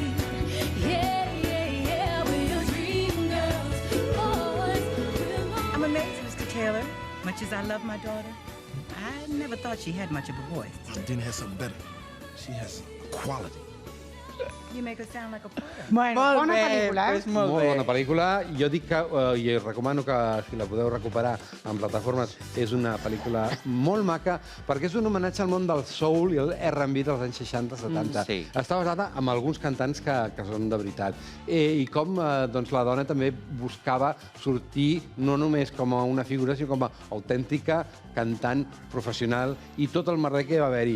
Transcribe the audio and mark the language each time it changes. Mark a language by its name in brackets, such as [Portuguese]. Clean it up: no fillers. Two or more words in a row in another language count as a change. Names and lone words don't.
[English] Yeah, yeah, yeah. We are dream girls, boys will I'm amazed, Mr. Taylor. Much as I love my daughter, I never thought she had much of a voice. Dina has something better. She has quality. You make her sound like a poet. [Catalan] Bueno, Molt bona bé, pel·lícula, doncs eh? molt Molt bé. bona pel·lícula. Jo dic que, i recomano que si la podeu recuperar en plataformes, és una pel·lícula molt maca, perquè és un homenatge al món del soul i el R&B dels anys 60-70. Sí. Està basada en alguns cantants que són de veritat. I com doncs, la dona també buscava sortir no només com a una figura, sinó com a autèntica cantant professional, i tot el merder que hi va haver-hi.